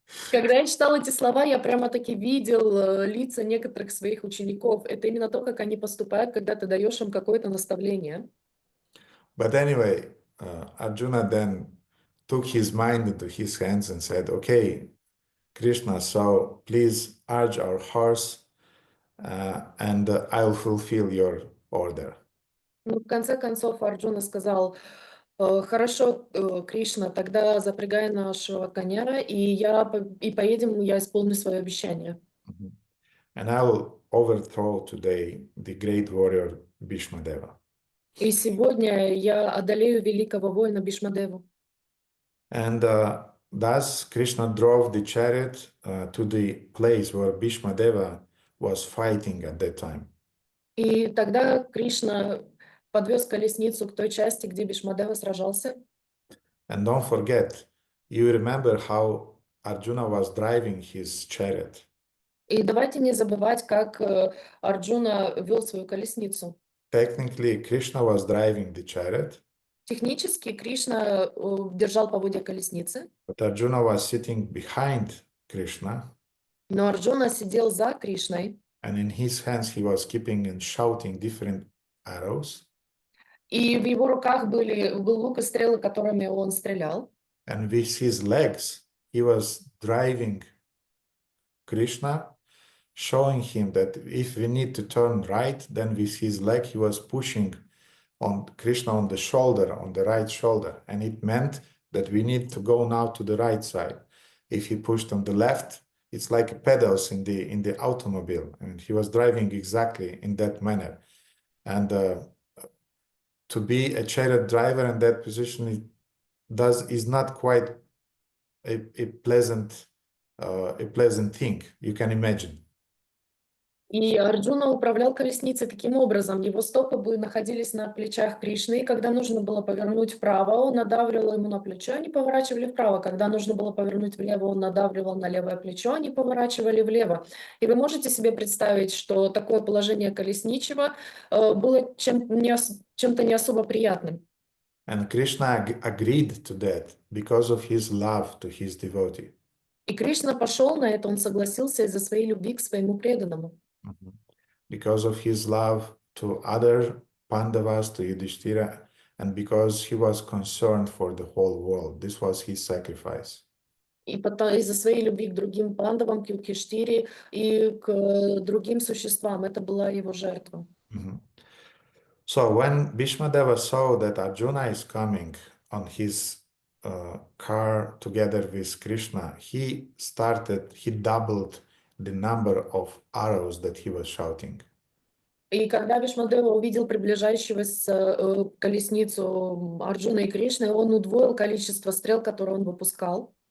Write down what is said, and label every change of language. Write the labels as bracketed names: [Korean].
[Russian] Когда я читал эти слова, я прямо-таки видел лица некоторых своих учеников. Это именно то, как они поступают, когда ты даешь им какое-то наставление. [English] But anyway, Arjuna then took his mind into his hands and said, okay, Krishna, so please urge our horse and I'll fulfill your order. [Russian] Ну, в конце концов, Арджуна сказал, хорошо, Кришна, тогда запрягай нашего коня, и поедем, я исполню свое обещание. [English] And I will overthrow today the great warrior Bhīṣmadeva. [Russian] И сегодня я одолею великого воина Бhīṣmadevу. [English] And thus Krishna drove the chariot to the place where Bhīṣmadeva was fighting at that time. [Russian] И тогда Кришна подвез колесницу к той части, где Бhīṣmadeva сражался. [English] And don't forget, you remember how Arjuna was driving his chariot. [Russian] И давайте не забывать, как Арджуна вел свою колесницу. [English] Technically, Krishna was driving the chariot, [Russian] Технически Кришна держал поводья колесницы, [English] but Arjuna was sitting behind Krishna, [Russian] но Арджуна сидел за Кришной, [English] and in his hands he was keeping and shouting different arrows. [Russian] и в его руках был лук и стрелы, которыми он стрелял. [English] And with his legs, he was driving Krishna, showing him that if we need to turn right, then with his leg he was pushing on Krishna on the shoulder, on the right shoulder. And it meant that we need to go now to the right side. If he pushed on the left, it's like pedals in the automobile. And he was driving exactly in that manner. And to be a chariot driver in that position is not quite a pleasant thing, you can imagine. [Russian] И Арджуна управлял колесницей таким образом. Его стопы находились на плечах Кришны, и когда нужно было повернуть вправо, он надавливал ему на плечо, они поворачивали вправо. Когда нужно было повернуть влево, он надавливал на левое плечо, они поворачивали влево. И вы можете себе представить, что такое положение колесничего было чем-то не особо приятным. [English] And Krishna agreed to that because of his love to his devotee. [Russian] И Кришна пошел на это, он согласился из-за своей любви к своему преданному. [English] Because of his love to other Pandavas, to Yudhishthira, and because he was concerned for the whole world. This was his sacrifice. [Russian] И из-за своей любви к другим пандавам, к Юдхиштире и к другим существам. Это была его жертва. [English] So when Bhīṣmadeva saw that Arjuna is coming on his car together with Krishna, he doubled the number of arrows that he was shouting. [Russian] И когда Бhīṣmadeva увидел приближающегося колесницу Арджуна и Кришны, он удвоил количество стрел, которые он выпускал.